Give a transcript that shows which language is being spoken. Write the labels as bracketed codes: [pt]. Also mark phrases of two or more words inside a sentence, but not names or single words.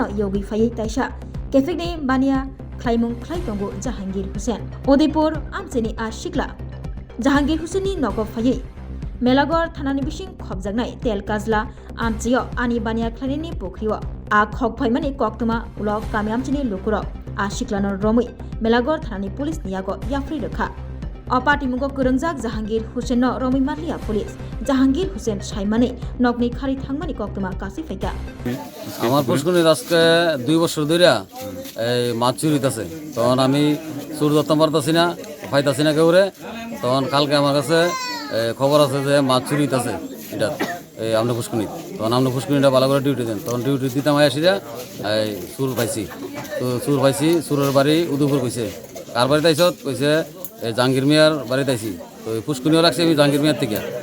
[brx] योगी फायै ताइसा केफेकनि बानिया ख्लाइमुं ख्लाइ तंगो जाहांगीर हुसेन उदयपुर आमचेनि आ शिकला जाहांगीर हुसेननि नग फायै मेलागर थानानि बिसिं खबजागनाय तेल काजला आमचियो आनि बानिया ख्लाइनि पुखरियो आ खगफाइमानि कक्तमा उलक कामियामचिनि लुकुरक आ शिकलानो रमै मेलागर थानानि पुलिस नियागो याफ्रि रखा अपाटिमुगो गोरोंजाक जाहांगीर हुसेन रमै मारलिया पुलिस जाहांगीर हुसेन साइमाने नगनि खारि थांमानि कक्तमा काछे फाइका [bn] আমার পুষ্করণীর আজকে 2 বছর ধরে এই মাছ চুরি হইতাছে তখন আমি চুর ধরতে পারতাছি না পাইতাছি না কেউরে তখন কালকে আমার কাছে খবর আছে যে মাছ চুরি হইতাছে এটা এই আমরা পুষ্করণী তখন আমরা পুষ্করণীটা ভালো করে ডিউটি দেন তখন ডিউটি দিতাম আসিরা এই চুর পাইছি তো চুর পাইছি চুরের বাড়ি উদয়পুর কইছে কার বাড়িতে আইছত কইছে জাহাঙ্গীর মিয়ার বাড়িতে আইছি তো পুষ্করণীও রাখছি আমি জাহাঙ্গীর মিয়ার থেকে